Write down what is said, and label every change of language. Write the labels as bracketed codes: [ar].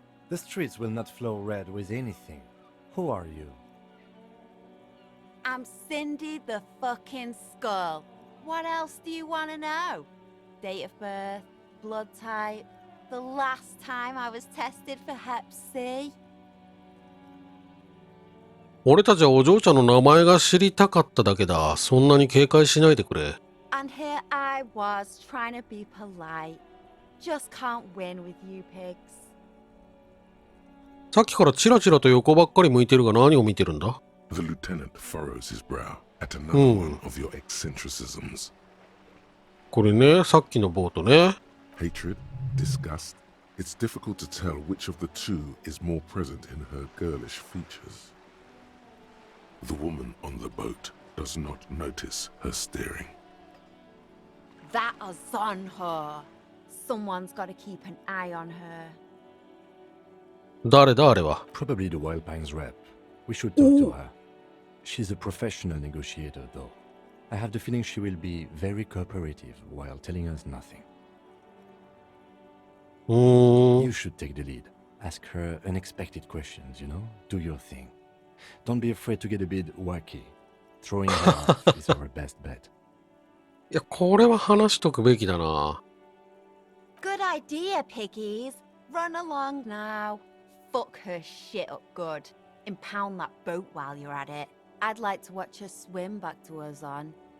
[en] The streets will not flow red with anything. Who are you? I'm Cindy the fucking Skull. What else do you want to know? Date of birth, blood type, the last time I was tested for Hep C. [ja] 俺たちはお嬢ちゃんの名前が知りたかっただけだ。そんなに警戒しないでくれ。 [en] And here I was trying to be polite. Just can't win with you pigs. [ja] さっきからチラチラと横ばっかり向いてるが何を見てるんだ？ [en] The lieutenant furrows his brow at another one of your eccentricisms. [ja] これね、さっきのボートね。 [en] Hatred, disgust. It's difficult to tell which of the two is more present in her girlish features. The woman on the boat does not notice her steering. That is on her. Someone's got to keep an eye on her. [ja] 誰だあれは。 [en] Probably the Wild Pines rep. We should talk to her. She's a professional negotiator, though. I have the feeling she will be very cooperative while telling us nothing. You should take the lead. Ask her unexpected questions, you know? Do your thing. Don't be afraid to get a bit wacky. Throwing her off is our best bet. [ja] いや、これは話しとくべきだな。 [en] Good idea, piggies. Run along now. Fuck her shit up good. Impound that boat while you're at it. I'd like to watch her swim back to her on.